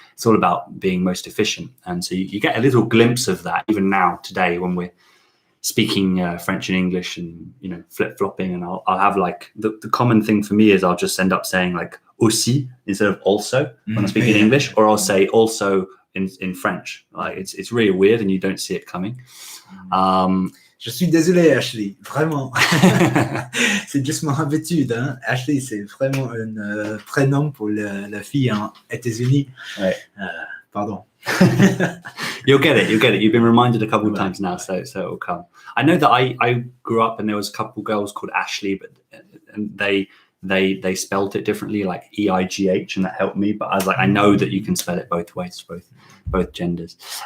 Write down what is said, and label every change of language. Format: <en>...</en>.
<en>It's all about being most efficient, and so you get a little glimpse of that even now today when we're speaking French and English and flip-flopping, and I'll have like the common thing for me is I'll just end up saying like aussi instead of also when I speak in English, or I'll say also in French. Like it's really weird and you don't see it coming.</en> <fr>Je suis désolé, Ashley, vraiment. C'est juste mon habitude, hein. Ashley, c'est vraiment un prénom pour la fille en États-Unis. Ouais. Pardon.</fr> <en>You'll get it. You've been reminded a couple of times now, so it'll come. I know that I grew up and there was a couple of girls called Ashley, but and they spelled it differently, like EIGH, and that helped me. But I was like, I know that you can spell it both ways, both genders.</en>